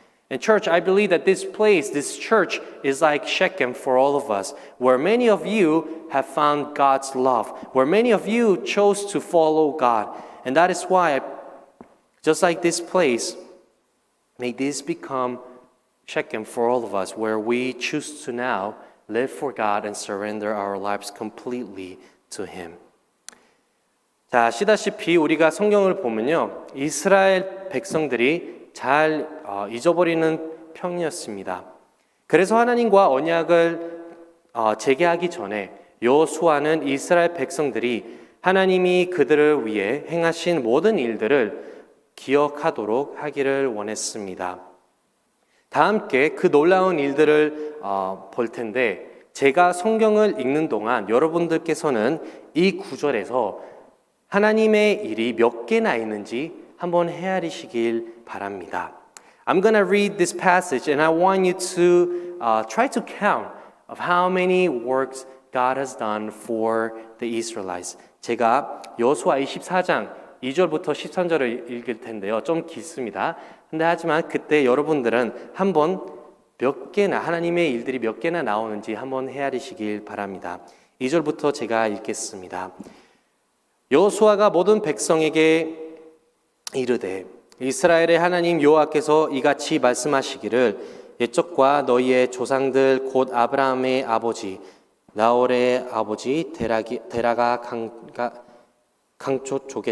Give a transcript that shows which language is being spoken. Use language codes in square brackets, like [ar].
[en] And church, I believe that this place, this church, is like Shechem for all of us, where many of you have found God's love, where many of you chose to follow God. And that is why, just like this place, may this become Shechem for all of us, where we choose to now live for God and surrender our lives completely to Him. [ko] 자, 아시다시피 우리가 성경을 보면요, 이스라엘 백성들이 잘 잊어버리는 편이었습니다. 그래서 하나님과 언약을 재개하기 전에 여호수아는 이스라엘 백성들이 하나님이 그들을 위해 행하신 모든 일들을 기억하도록 하기를 원했습니다. 다 함께 그 놀라운 일들을 볼 텐데 제가 성경을 읽는 동안 여러분들께서는 이 구절에서 하나님의 일이 몇 개나 있는지 한번 헤아리시길 바랍니다. [en] I'm going to read this passage and I want you to try to count of how many works God has done for the Israelites. [ko] 제가 여호수아 24장 2절부터 13절을 읽을 텐데요. 좀 길습니다. 근데 하지만 그때 여러분들은 한번 몇 개나 하나님의 일들이 몇 개나 나오는지 한번 헤아리시길 바랍니다. 2절부터 제가 읽겠습니다. 여호수아가 모든 백성에게 이르되 이스라엘의 하나님 여호와께서 이같이 말씀하시기를 옛적과 너희의 조상들 곧 아브라함의 아버지 나홀의 아버지 데라가 강쪽